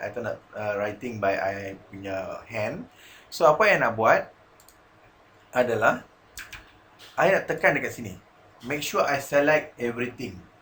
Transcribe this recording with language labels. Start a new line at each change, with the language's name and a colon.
English: I
Malay: tak nak
English: writing by I
Malay: punya
English: hand.
Malay: So apa yang nak buat adalah I nak tekan dekat sini.
English: Make sure I select everything.